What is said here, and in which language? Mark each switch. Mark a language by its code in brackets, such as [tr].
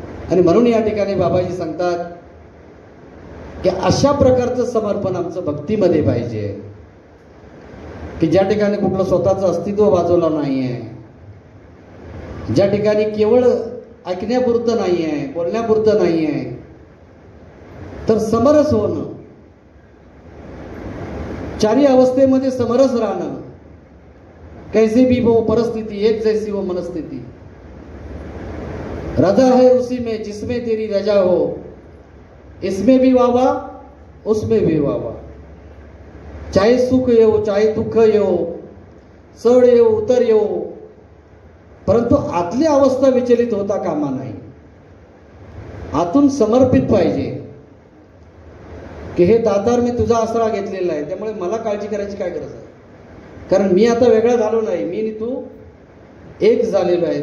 [mr] आणि म्हणून या ठिकाणी बाबाजी सांगतात की अशा प्रकारचं समर्पण आमचं भक्तीमध्ये पाहिजे, की ज्या ठिकाणी कुठलं स्वतःचं अस्तित्व बाजूला नाही आहे, ज्या ठिकाणी केवळ ऐकण्यापुरतं नाही आहे, बोलण्यापुरतं नाही आहे, तर समरस होणं, चारी अवस्थेमध्ये समरस राहणं. [hi] कैसे भी वो परिस्थिति एक जैसी वो मनस्थिति, रजा है उसी में जिसमें तेरी रजा हो, इसमें भी वावा उसमें भी वावा. [mr] चाहे सुख येवो चाहे दुःख येवो, चढ येवो उतर येवो, परंतु आतली अवस्था विचलित होता कामा नाही. आतून समर्पित पाहिजे की हे दातार मी तुझा आसरा घेतलेला आहे, त्यामुळे मला काळजी करायची काय गरज आहे, कारण मी आता वेगळा झालो नाही, मी आणि तू एक झालेलो आहे.